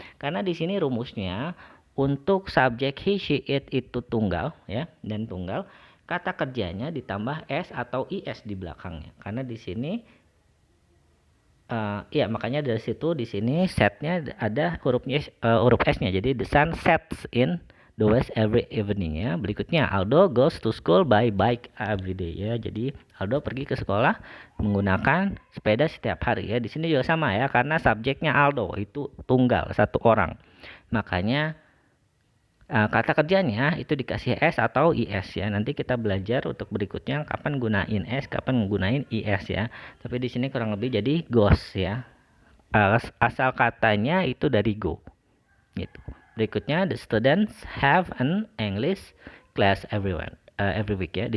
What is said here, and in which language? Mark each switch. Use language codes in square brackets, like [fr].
[id] Karena di sini rumusnya untuk subjek he, she, it itu tunggal ya dan tunggal, kata kerjanya ditambah s atau is di belakangnya. Karena di sini ya makanya dari situ di sini setnya ada huruf s-nya. Jadi [en] the sun sets in the west every evening [id] ya. Berikutnya [en] Aldo goes to school by bike every day [id] ya. Jadi Aldo pergi ke sekolah menggunakan sepeda setiap hari ya. Di sini juga sama ya karena subjeknya Aldo itu tunggal satu orang. Makanya kata kerjanya itu dikasih s atau is ya. Nanti kita belajar untuk berikutnya kapan gunain s, kapan gunain is ya. Tapi di sini kurang lebih jadi goes ya. Asal katanya itu dari go. Gitu. Berikutnya [en] the students have an English class every week [id] ya.